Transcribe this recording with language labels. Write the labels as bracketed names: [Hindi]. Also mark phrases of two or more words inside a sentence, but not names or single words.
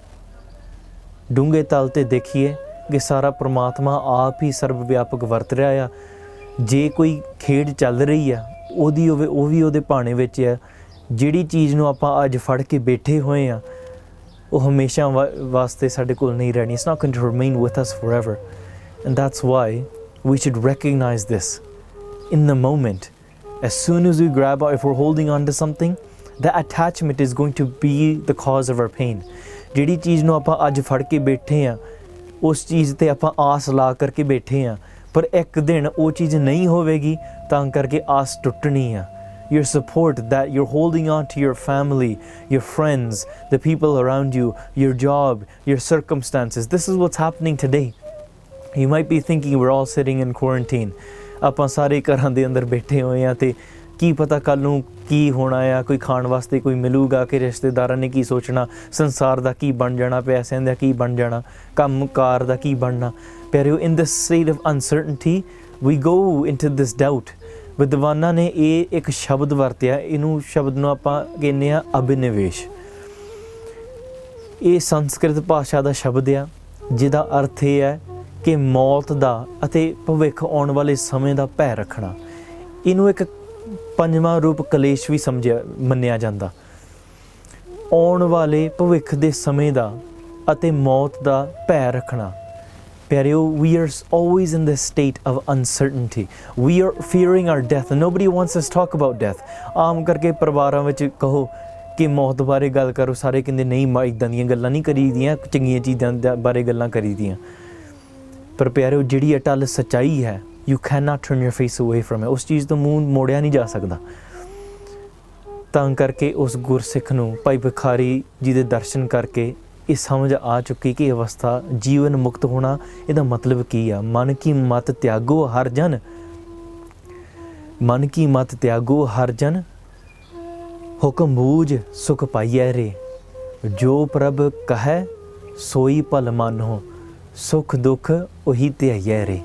[Punjabi] ਡੂੰਘੇ ਤਲ 'ਤੇ ਦੇਖੀਏ ਕਿ ਸਾਰਾ ਪਰਮਾਤਮਾ ਆਪ ਹੀ ਸਰਬ ਵਿਆਪਕ ਵਰਤ ਰਿਹਾ ਆ। ਜੇ ਕੋਈ ਖੇਡ ਚੱਲ ਰਹੀ ਆ, ਉਹਦੀ ਉਹ ਵੀ ਉਹਦੇ ਭਾਣੇ ਵਿੱਚ ਹੈ। ਜਿਹੜੀ ਚੀਜ਼ ਨੂੰ ਆਪਾਂ ਅੱਜ ਫੜ ਕੇ ਬੈਠੇ ਹੋਏ ਆ, ਉਹ ਹਮੇਸ਼ਾ ਵਾਸਤੇ ਸਾਡੇ ਕੋਲ ਨਹੀਂ ਰਹਿਣੀ। [English] It's not going to remain with us forever. And that's why we should recognize this in the moment. As soon as we grab, if we're holding on to something, that attachment is going to be the cause of our pain. [Punjabi] ਜਿਹੜੀ ਚੀਜ਼ ਨੂੰ ਆਪਾਂ ਅੱਜ ਫੜ ਕੇ ਬੈਠੇ ਆ, ਉਸ ਚੀਜ਼ 'ਤੇ ਆਪਾਂ ਆਸ ਲਾ ਕਰਕੇ ਬੈਠੇ ਆ, ਪਰ ਇੱਕ ਦਿਨ ਉਹ ਚੀਜ਼ ਨਹੀਂ ਹੋਵੇਗੀ, ਤਾਂ ਕਰਕੇ ਆਸ ਟੁੱਟਣੀ ਆ [English] your support, that you're holding on to your family, your friends, the people around you, your job, your circumstances. This is what's happening today. You might be thinking we're all sitting in quarantine. [Punjabi] ਆਪਾਂ ਸਾਰੇ ਘਰਾਂ ਦੇ ਅੰਦਰ ਬੈਠੇ ਹੋਏ ਆ ਤੇ ਕੀ ਪਤਾ ਕੱਲ੍ਹ ਨੂੰ ਕੀ ਹੋਣਾ ਆ, ਕੋਈ ਖਾਣ ਵਾਸਤੇ ਕੋਈ ਮਿਲੂਗਾ ਕਿ ਰਿਸ਼ਤੇਦਾਰਾਂ ਨੇ ਕੀ ਸੋਚਣਾ, ਸੰਸਾਰ ਦਾ ਕੀ ਬਣ ਜਾਣਾ, ਪੈਸਿਆਂ ਦਾ ਕੀ ਬਣ ਜਾਣਾ, ਕੰਮ ਕਾਰ ਦਾ ਕੀ ਬਣਨਾ। ਪਿਆਰਿਓ, [English] in this state of uncertainty we go into this doubt। [Punjabi] ਵਿਦਵਾਨਾਂ ਨੇ ਇਹ ਇੱਕ ਸ਼ਬਦ ਵਰਤਿਆ, ਇਹਨੂੰ ਸ਼ਬਦ ਨੂੰ ਆਪਾਂ ਕਹਿੰਦੇ ਆ ਅਭਿਨਿਵੇਸ਼। ਇਹ ਸੰਸਕ੍ਰਿਤ ਭਾਸ਼ਾ ਦਾ ਸ਼ਬਦ ਆ ਜਿਹਦਾ ਅਰਥ ਇਹ ਹੈ ਕਿ ਮੌਤ ਦਾ ਅਤੇ ਭਵਿੱਖ ਆਉਣ ਵਾਲੇ ਸਮੇਂ ਦਾ ਭੈ ਰੱਖਣਾ। ਇਹਨੂੰ ਇੱਕ ਪੰਜਵਾਂ ਰੂਪ ਕਲੇਸ਼ ਵੀ ਮੰਨਿਆ ਜਾਂਦਾ। ਆਉਣ ਵਾਲੇ ਭਵਿੱਖ ਦੇ ਸਮੇਂ ਦਾ ਅਤੇ ਮੌਤ ਦਾ ਭੈ ਰੱਖਣਾ। ਪਿਆਰਿਓ, [English] we are always in this state of uncertainty. We are fearing our death and nobody wants us to talk about death. [Punjabi] ਆਮ ਕਰਕੇ ਪਰਿਵਾਰਾਂ ਵਿੱਚ ਕਹੋ ਕਿ ਮੌਤ ਬਾਰੇ ਗੱਲ ਕਰੋ, ਸਾਰੇ ਕਹਿੰਦੇ ਨਹੀਂ, ਇੱਦਾਂ ਦੀਆਂ ਗੱਲਾਂ ਨਹੀਂ ਕਰੀਦੀਆਂ, ਚੰਗੀਆਂ ਚੀਜ਼ਾਂ ਬਾਰੇ ਗੱਲਾਂ ਕਰੀਦੀਆਂ। ਪਰ ਪਿਆਰਿਓ, ਜਿਹੜੀ ਅਟੱਲ ਸੱਚਾਈ ਹੈ, [English] you cannot turn your face away from it। [Punjabi] ਉਸ ਚੀਜ਼ ਤੋਂ ਮੂੰਹ ਮੋੜਿਆ ਨਹੀਂ ਜਾ ਸਕਦਾ। ਤਾਂ ਕਰਕੇ ਉਸ ਗੁਰਸਿੱਖ ਨੂੰ ਭਾਈ ਭਿਖਾਰੀ ਜੀ ਦੇ ਦਰਸ਼ਨ ਕਰਕੇ ਇਹ ਸਮਝ ਆ ਚੁੱਕੀ ਕਿ ਅਵਸਥਾ ਜੀਵਨ ਮੁਕਤ ਹੋਣਾ, ਇਹਦਾ ਮਤਲਬ ਕੀ ਆ। ਮਨ ਕੀ ਮਤ ਤਿਆਗੋ ਹਰ ਜਨ, ਮਨ ਕੀ ਮਤ ਤਿਆਗੋ ਹਰ ਜਨ, ਹੁਕਮ ਬੂਝ ਸੁਖ ਪਾਈਐ ਰੇ, ਜੋ ਪ੍ਰਭ ਕਹੈ ਸੋਈ ਭਲ ਮਾਨੋ, ਸੁਖ ਦੁੱਖ ਉਹੀ ਧਿਆਈਐ ਰੇ।